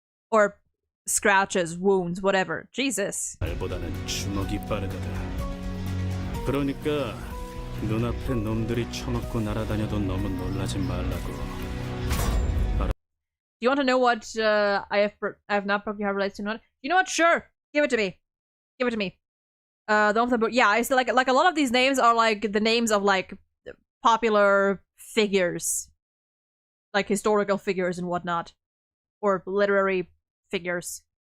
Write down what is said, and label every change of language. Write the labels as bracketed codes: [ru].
[en] Or scratches, wounds, whatever. Jesus. [ko] 말보다는 주먹이 빠르다다. 그러니까 눈앞에 놈들이 처맞고 날아다녀도 너무 놀라지 말라고. [en] Do you want to know what I have not broken your heart relates to? You know what? Sure. Give it to me. Give it to me. The one from the book. Yeah, it's like a lot of these names are like the names of like popular figures, like historical figures and whatnot, or literary figures.